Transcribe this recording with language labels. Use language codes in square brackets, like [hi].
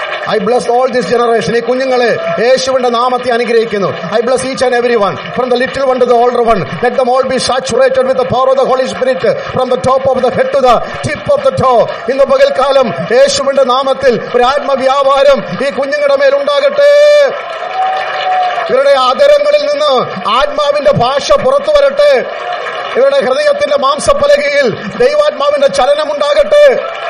[en] I bless all this generation. [ml] ഈ കുഞ്ഞുങ്ങളെ യേശുവിന്റെ നാമത്തെ അനുഗ്രഹിക്കുന്നു. [en] I bless each and every one, from the little one to the older one. Let them all be saturated with the power of the Holy Spirit, from the top of the head to the tip of the toe. [ml] ഇന്ന് പകൽക്കാലം യേശുവിന്റെ നാമത്തിൽ ഒരു ആത്മവ്യാപാരം ഈ കുഞ്ഞുങ്ങളുടെ മേൽ ഉണ്ടാകട്ടെ. ഇവരുടെ ആദരങ്ങളിൽ നിന്ന് ആത്മാവിന്റെ ഭാഷ പുറത്തു വരട്ടെ. ഇവരുടെ ഹൃദയത്തിന്റെ മാംസപ്പലകയിൽ ദൈവാത്മാവിന്റെ ചലനം ഉണ്ടാകട്ടെ.